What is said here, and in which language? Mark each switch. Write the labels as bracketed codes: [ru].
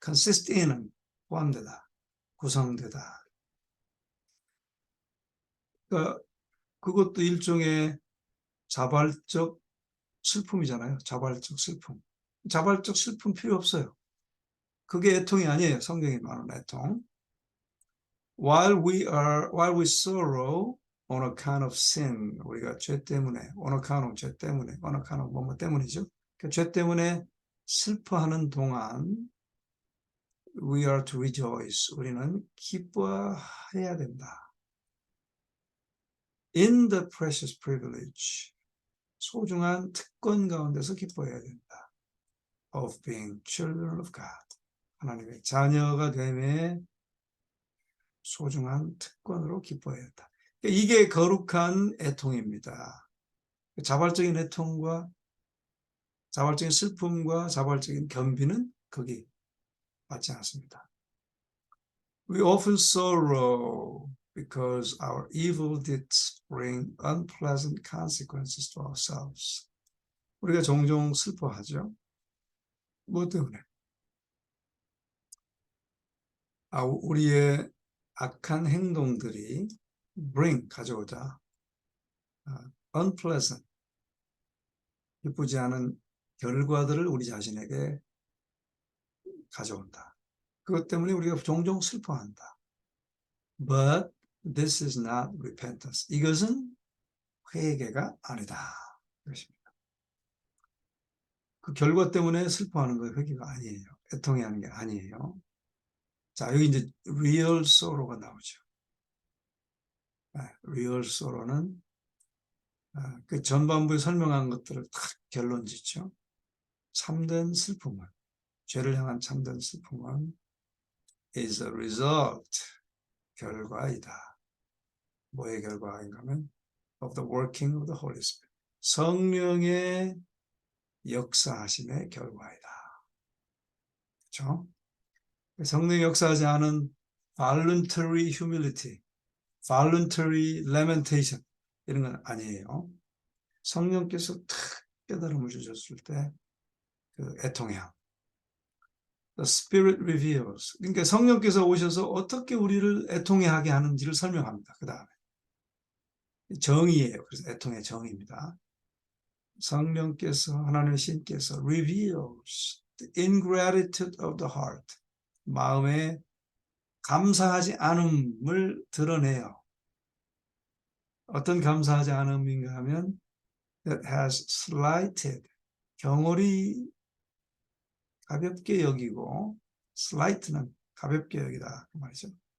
[ko] consist in은 포함되다, 구성되다. 그러니까 그것도 일종의 자발적 슬픔이잖아요. 자발적 슬픔. 자발적 슬픔 필요 없어요. 그게 애통이 아니에요. 성경이 말하는 애통. [en] While we sorrow on account of sin, [ko] 우리가 죄 때문에, [en] on account of [ko] 죄 때문에, [en] on account of [ko] 뭐뭐 때문이죠. 그 죄 때문에 슬퍼하는 동안 [en] we are to rejoice. [ko] 우리는 기뻐해야 된다. [en] In the precious privilege. [ko] 소중한 특권 가운데서 기뻐해야 된다. [en] Of being children of God. [ko] 하나님의 자녀가 됨에 소중한 특권으로 기뻐해야 한다. 이게 거룩한 애통입니다. 자발적인 애통과 자발적인 슬픔과 자발적인 겸비는 거기 맞지 않습니다. [en] We often sorrow because our evil deeds bring unpleasant consequences to ourselves. [ko] 우리가 종종 슬퍼하죠. 뭐 때문에? 우리의 악한 행동들이 가져오자 unpleasant, 기쁘지 않은 결과들을 우리 자신에게 가져온다. 그것 때문에 우리가 종종 슬퍼한다. [en] But this is not repentance. [ko] 이것은 회개가 아니다. 그것입니다. 그 결과 때문에 슬퍼하는 거 회개가 아니에요. 애통해하는 게 아니에요. 자, 여기 이제 real sorrow가 나오죠. real sorrow는 그 전반부에 설명한 것들을 딱 결론 짓죠. 참된 슬픔은, 죄를 향한 참된 슬픔은 [en] is a result, [ko] 결과이다. 뭐의 결과인가 하면 [en] of the working of the Holy Spirit. [ko] 성령의 역사하심의 결과이다. 그렇죠? 성령이 역사하지 않은 [en] voluntary humility, voluntary lamentation [ko] 이런 건 아니에요. 성령께서 탁 깨달음을 주셨을 때 그 애통해함. [en] The Spirit reveals. [ko] 그러니까 성령께서 오셔서 어떻게 우리를 애통해하게 하는지를 설명합니다. 그 다음에 정의예요. 그래서 애통의 정의입니다. 성령께서, 하나님의 신께서 [en] reveals the ingratitude of the heart. [ko] 마음에 감사하지 않음을 드러내요. 어떤 감사하지 않음인가 하면 [en] that has slighted, [ko] 경홀히 가볍게 여기고, slight는 가볍게 여기다 그 말이죠.